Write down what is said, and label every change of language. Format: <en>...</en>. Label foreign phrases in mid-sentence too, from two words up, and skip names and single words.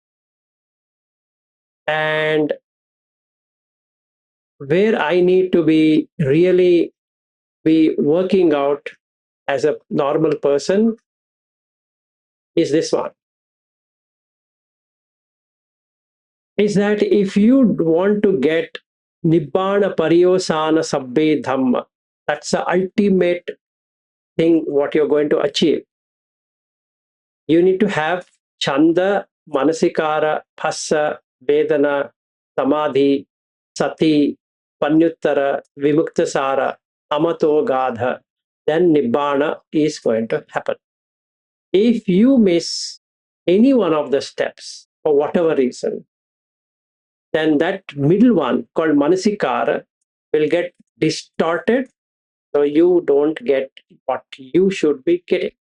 <en>And where I need to be really be working out as a normal person is this one. Is that if you want to get</en> <pi>Nibbana Pariyosana Sabbe Dhamma.</pi> <en>That's the ultimate thing what you're going to achieve. You need to have</en> <pi>Chanda, Manasikara, Phassa, Vedana, Samadhi, Sati, Panyuttara, Vimuktasara, Amato Gadha.</pi> <en>Then Nibbana is going to happen. If you miss any one of the steps for whatever reason, then that middle one called Manasikara will get distorted, so you don't get what you should be getting.</en>